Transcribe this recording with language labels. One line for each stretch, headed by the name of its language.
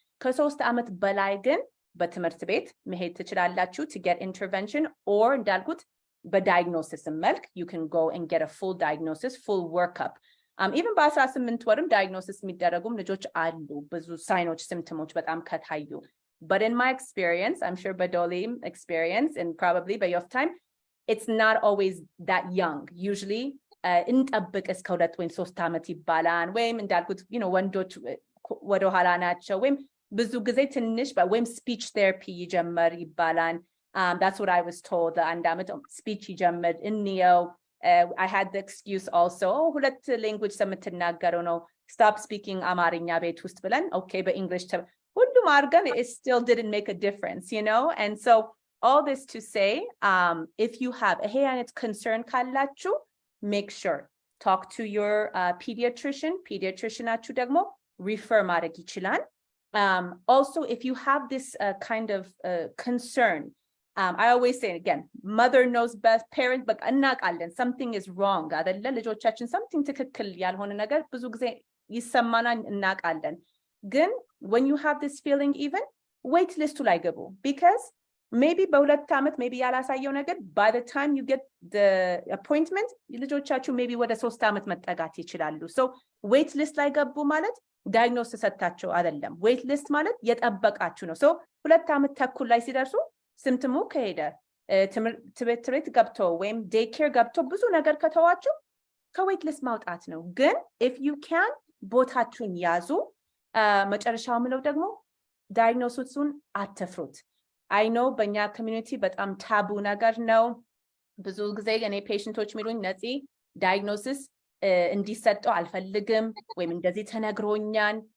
Amharic: ከ3 ዓመት በላይ ግን በትምህርት ቤት መሄድ ትችላላችሁ
English: to get intervention, or
Amharic: እንዳልኩት በdiagnosis መልክ
English: you can go and get a full diagnosis, full workup.
Amharic: Even በ18 ወርም diagnosis የሚደረጉም ልጆች አሉ ብዙ ሳይኖች ሲምፕተሞች በጣም ከታዩ.
English: But in my experience, I'm sure በዶሊም experience and probably by your time, it's not always that young.
Amharic: Usually እንጠብቅ እስከ 2 ወይም 3 ዓመት ይባላል ወይም እንዳልኩት ወንዶች ወደ ኋላ ናቸው ወይም ብዙ ጊዜ ትንሽ ወይም speech therapy ይጀምር ይባላል.
English: That's what I was told.
Amharic: አንድ ዓመት speech ይጀምር እንየው.
English: I had the excuse also,
Amharic: ሁለት language የምትናገረው ነው,
English: stop speaking
Amharic: አማርኛ ቤት ውስጥ ብለን
English: okay
Amharic: በእንግሊሽ ሁሉም አድርገን
English: it still didn't make a difference, and so all this to say, if you have
Amharic: ይሄ አይነት
English: concern
Amharic: ካላችሁ
English: make sure talk to your pediatrician
Amharic: ደግሞ refer ማድረግ ይችላል.
English: Also, if you have this kind of concern, I always say again, mother knows best, parents, but
Amharic: እናውቃለን
English: something is wrong
Amharic: አይደለ? ልጆቻችን
English: something
Amharic: ትክክል ያልሆነ ነገር ብዙ ጊዜ ይሰማናል እናውቃለን.
English: ግን when you have this feeling, even wait list
Amharic: ላይ ገቡ,
English: because maybe
Amharic: በ2 ዓመት
English: maybe
Amharic: ያላሳየው ነገር
English: by the time you get the appointment
Amharic: ልጆቻችሁ maybe ወደ 3 ዓመት መጠጋት ይችላሉ. so wait list ላይ ገቡ ማለት diagnosis ሰጣቸው አይደለም. wait list ማለት የጠበቃችሁ ነው. so 2 ዓመት ተኩል ላይ ሲደርሱ ሲምፕተሙ ከሄደ ትምህርት ቤት ገብቶ ወይም day care ገብቶ ብዙ ነገር ከተዋችሁ ከዌት ሊስት ማውጣት ነው። ግን
English: if you can
Amharic: ቦታችሁን ያዙ። መጨረሻው ምለው ደግሞ ዳያግኖሲሱን አትፍሩት።
English: I know
Amharic: በእኛ ኮሚኒቲ በጣም ታቡ ነገር ነው። ብዙ ጊዜ እኔ ፔሽንቶች የሚሉኝ ነፂ ዳያግኖሲስ እንዲሰጠው አልፈልግም ወይም እንደዚህ ተነግሮኛል